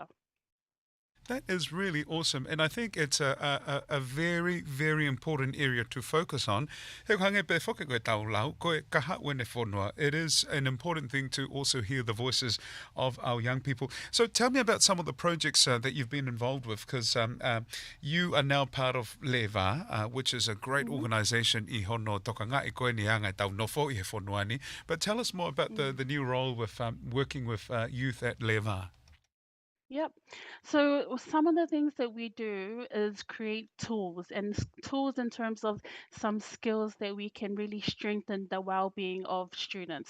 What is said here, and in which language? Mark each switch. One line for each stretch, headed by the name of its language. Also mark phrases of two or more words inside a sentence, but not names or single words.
English: That is really awesome, and I think it's a very, very important area to focus on. It is an important thing to also hear the voices of our young people. So tell me about some of the projects that you've been involved with, because you are now part of Leva, which is a great organisation
Niuean: I hono tokanga I koe ni anga tau nofo I he whonuani.
English: But tell us more about the new role with working with youth at Leva. Yep. So some of the things that we do is create tools and tools in terms of some skills that we can really strengthen the well-being of students.